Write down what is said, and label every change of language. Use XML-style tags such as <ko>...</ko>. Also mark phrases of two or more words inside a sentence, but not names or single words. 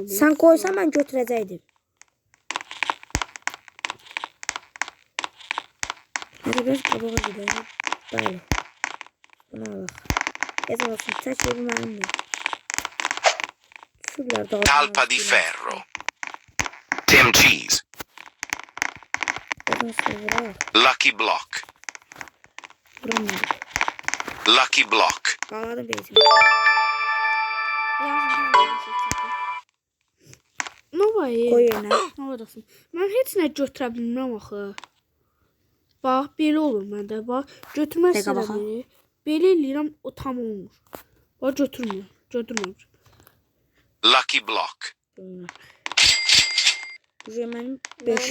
<az>Sən qoysan mən götürəcəkdim.</az> <tr>Hadi biraz</tr> <az>qabağa gidelim. Bəli. Bunu alaq. Yazan olsun. Çək evi mənimdir. Şurlar da. Talpa di ferro. Tim Cheese. Yazan olsun. Lucky Block.</az> <tr>Vuramıyorum. Lucky Block. Bağladım beyzimi. Ne var ya? Koy yerine. Ne olacaqsın?</tr> <az>Mən heç nə götürə bilmirəm axı. Bax, belə olur məndə. Bax, götürməzsən biri. Belə eləyirəm, o tam olmur. Bax, götürmür. Lucky Block. Bu mənim 5</az>